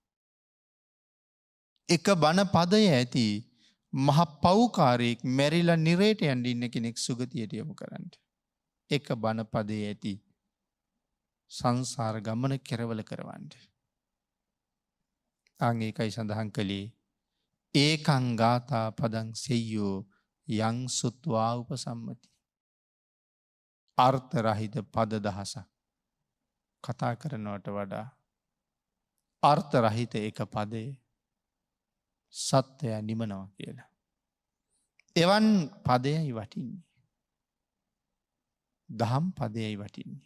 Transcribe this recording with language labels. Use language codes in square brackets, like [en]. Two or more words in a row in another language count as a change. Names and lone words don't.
[si] එක බණපදයේ ඇති මහ පව්කාරයෙක් මැරිලා නිරේට යන්න ඉන්න කෙනෙක් සුගතියට යොමු කරන්න. එක බණපදයේ ඇති සංසාර ගමන කෙරවල කරවන්න. අන් ඒකයි සඳහන් කළේ [pi] ඒකං ගාථා පදං සෙය්‍යෝ යං සුත්වා උපසම්මති. [si] අර්ථ රහිත පද දහසක් කතා කරනවට වඩා අර්ථ රහිත එක පදේ සත්‍යය නිමනවා කියලා. එවන් පදයයි වටින්නේ. දහම් පදයයි වටින්නේ.